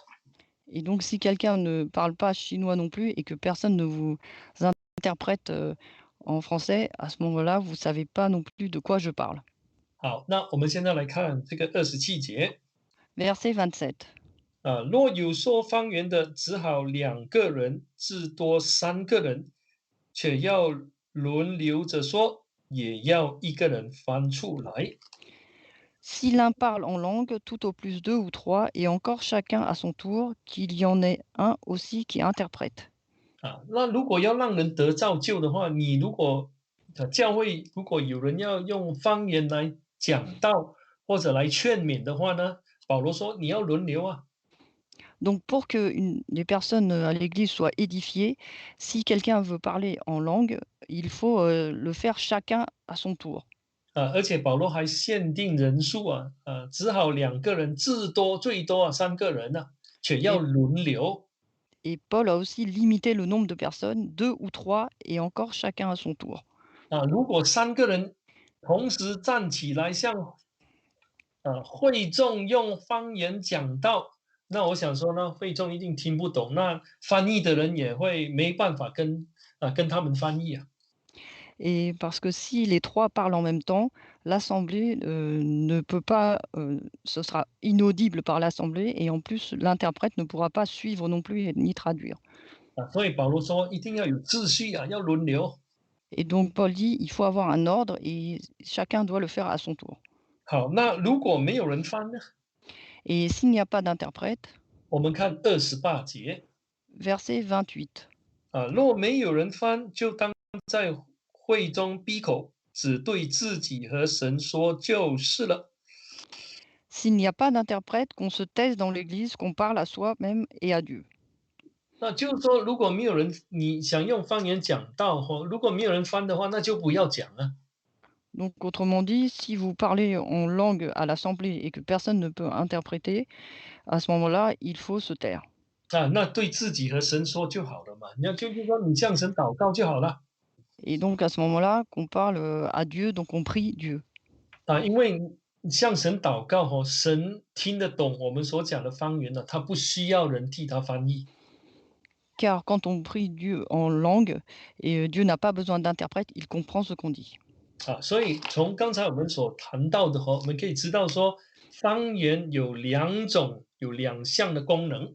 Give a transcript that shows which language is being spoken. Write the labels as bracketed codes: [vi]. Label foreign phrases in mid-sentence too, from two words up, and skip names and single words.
[fr] Et donc si quelqu'un ne parle pas chinois non plus et que personne ne vous interprète, en français, à ce moment-là, vous ne savez pas non plus de quoi je parle. [zh] 好，那我们现在来看这个27节。 [fr] Verset 27. [zh] 若有说方言的，只好2个人，至多3个人，且要轮流着说，也要一个人翻出来。 [fr] Si l'un parle en langue, tout au plus 2 ou 3, et encore chacun à son tour, qu'il y en ait un aussi qui interprète. [zh] 那如果要让人得造就的话，你如果教会如果有人要用方言来讲道或者来劝勉的话呢，保罗说你要轮流啊。 [fr] Donc pour que les personnes à l'église soient édifiées, si quelqu'un veut parler en langue, il faut le faire chacun à son tour. [zh] 而且保罗还限定人数只好2个人，至多最多3个人却要 [fr] Et, [zh] 轮流。 [fr] et Paul a aussi limité le nombre de personnes, 2 ou 3, et encore chacun à son tour. [zh] 如果3个人同时站起来向会众用方言讲道，那我想说呢，会众一定听不懂，那翻译的人也会没办法跟他们翻译。 [fr] Et parce que si les 3 parlent en même temps, l'assemblée, ne peut pas, ce sera inaudible par l'assemblée et en plus l'interprète ne pourra pas suivre non plus et ni traduire. [zh] 所以保罗说一定要有秩序要轮流。 [fr] Et donc Paul dit: «Il faut avoir un ordre et chacun doit le faire à son tour». [zh] 好，那如果没有人翻呢？ [fr] Et s'il n'y a pas d'interprète, [zh] 我们看28节。 [fr] verset 28. [zh] 若没有人翻，就当在会中闭口，只对自己和神说就是了。 [fr] S'il n'y a pas d'interprète, qu'on se taise dans l'église, qu'on parle à soi-même et à Dieu. [zh] 那就是说，如果没有人你想用方言讲道如果没有人翻的话，那就不要讲了。 [fr] Donc autrement dit, si vous parlez en langue à l'assemblée et que personne ne peut interpréter, à ce moment-là, il faut se taire. [zh] 那对自己和神说就好了嘛，就是说你向神祷告就好了。 [fr] Et donc à ce moment-là, qu'on parle, à Dieu, donc on prie Dieu. [zh] 因为向神祷告哦，神听得懂我们所讲的方言呢，他不需要人替他翻译。 [fr] Car quand on prie Dieu en langue, et Dieu n'a pas besoin d'interprète, il comprend ce qu'on dit. [zh] 所以从刚才我们所谈到的我们可以知道说，方言有两种、有两项的功能。